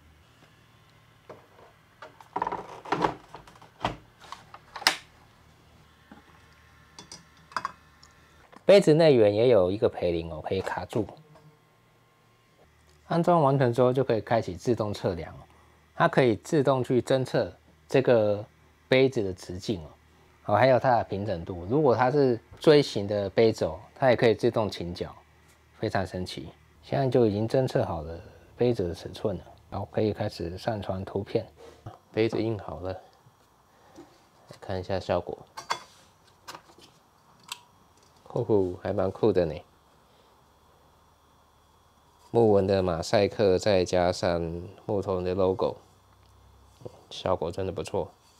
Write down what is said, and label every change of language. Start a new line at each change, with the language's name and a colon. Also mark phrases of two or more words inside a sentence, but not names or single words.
Chinese: 杯子內緣也有一個培林哦，可以卡住。安裝完成之後，就可以開啟自動測量，它可以自動去偵測這個杯子的直徑哦，還有它的平整度。如果它是錐形的杯子哦，它也可以自動傾角，非常神奇。現在就已經偵測好了杯子的尺寸了，然後可以開始上傳圖片。杯子印好了，來看一下效果。還蠻酷的呢，木紋的馬賽克再加上木頭的 logo， 效果真的不錯。